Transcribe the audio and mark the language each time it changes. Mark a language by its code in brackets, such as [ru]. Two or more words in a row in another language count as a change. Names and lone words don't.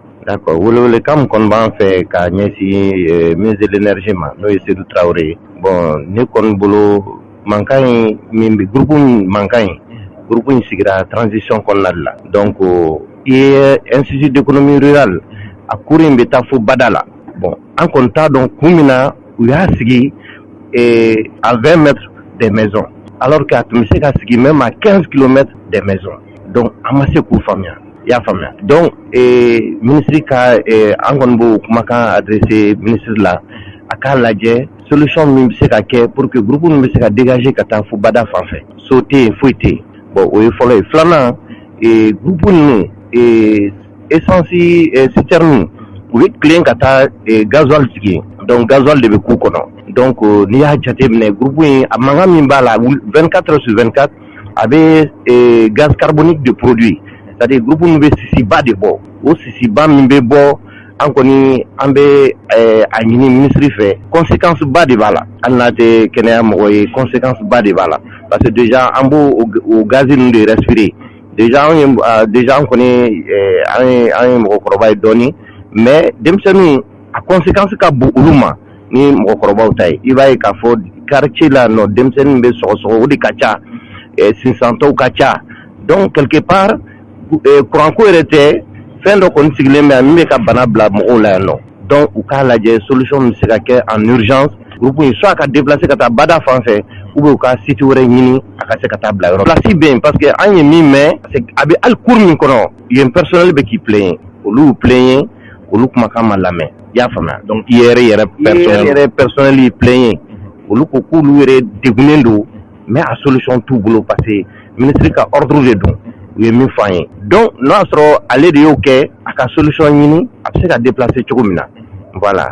[bm] D'accord welewelekan min kɔni b'an fɛ k'a ɲɛsin [fr] ministre de l'énergie [bm] ma n'o ye Seydou Traoré ye bon ne kɔni bolo mankan in min bɛ groupe mankan in groupe in sigira transition kɔnɔna de la donc IER Institut d'économie rurale a cours in bɛ taa fo bada la bon an kɔni t'a dɔn kun min na u y'a sigi [fr] à 20 mètres des maisons alors que [bm] a tun bɛ se ka sigi [fr] même à 15 kilomètres des maisons donc [bm] an ma se k'u faamuya y'a faamuya. Donc ministre ka an kɔni b'o kumakan adressé ministre la a k'a lajɛ solution min bɛ se ka kɛ [fr] pour que groupe [bm] min bɛ se ka dégager ka taa fo bada fan fɛ so tɛ yen foyi tɛ yen. Bon o ye fɔlɔ ye. Filanan groupe ninnu [fr] essence citerne [bm] u bɛ tilen ka taa gasoil sigi [fr] donc gasoil [bm] de bɛ k'u kɔnɔ. Donc n'i y'a jateminɛ groupe in a mankan min b'a la [fr] 24 heures sur 24 [bm] a bɛ [fr] gaz carbonique [bm] de [fr] produit c'est-à-dire groupe [bm] min bɛ sisiba de bɔ o sisiba min bɛ bɔ an kɔni an bɛ a ɲini ministre fɛ conséquence ba de b'a la hali n'a tɛ kɛnɛya mɔgɔ ye conséquence ba de b'a la [fr] parce que déjà [bm] an b'o o gaz ninnu de [fr] respirer déjà [bm] an kɔni an ye mɔgɔkɔrɔba ye dɔɔni mais denmisɛnninw a conséquence ka bon olu ma ni mɔgɔkɔrɔbaw ta ye i b'a ye k'a fɔ quartier la nɔ denmisɛnnin bɛ sɔgɔsɔgɔ o de ka ca sinsantɔw ka ca [fr] donc quelque part courant [bm] ko yɛrɛ tɛ fɛn dɔ kɔni sigilen bɛ min bɛ ka bana bila mɔgɔw la yan nɔ donc u k'a lajɛ solution min bɛ se ka kɛ [fr] en urgence [bm] groupe in soit ka déplacer ka taa bada fan fɛ [fr] ou bien [bm] u ka site wɛrɛ ɲini a ka se ka taa bila yɔrɔ place bɛ yen [fr] parce que [bm] an ye min mɛn a bɛ hali cour min kɔnɔ yen personnel bɛ k'i plaigner olu plaigner olu kumakan ma lamɛn i y'a faamuya donc yɛrɛ personnel y'i plaigner olu ko k'olu yɛrɛ degunnen don mais a solution t'u bolo [fr] parce que ministre [bm] ka ordre de don u ye min fɔ an ye donc n'a sɔrɔ ale de y'o kɛ a ka solution ɲini a bɛ se ka déplacer cogo min na voilà.